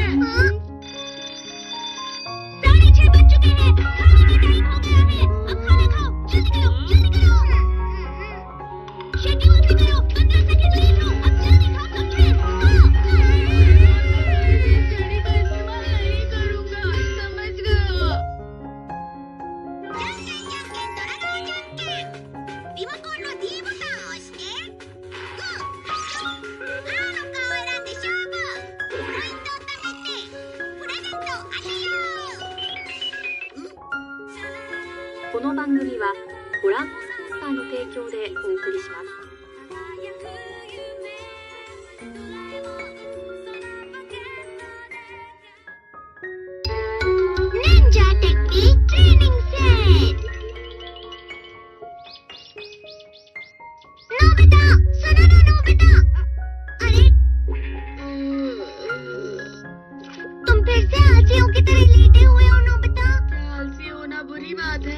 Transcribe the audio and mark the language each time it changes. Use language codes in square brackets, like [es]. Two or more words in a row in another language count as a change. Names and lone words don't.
[hi] हाँ? 6:30 बज चुके हैं। खाने का टाइम हो गया है। अब खाना खाओ। जल्दी करो, जल्दी करो। शेड्यूल से करो। 15 [en] second late [hi] हो। अब जल्दी खाओ, समझे? स्टडी का इस्तेमाल नहीं करूंगा, समझ गया। [ja] リモコンの D ボタンを押して青の顔を選んで勝負。ポイントを貯めてプレゼントを当てよう。この番組はご覧のスポンサーの提供でお送りします。 [en] Ninja Technique Training Set। [hi] नोबिता, सुनो ना नोबिता। अरे तुम फिर से आलसियों की तरह लेटे हुए हो नोबिता। आलसी होना बुरी बात है।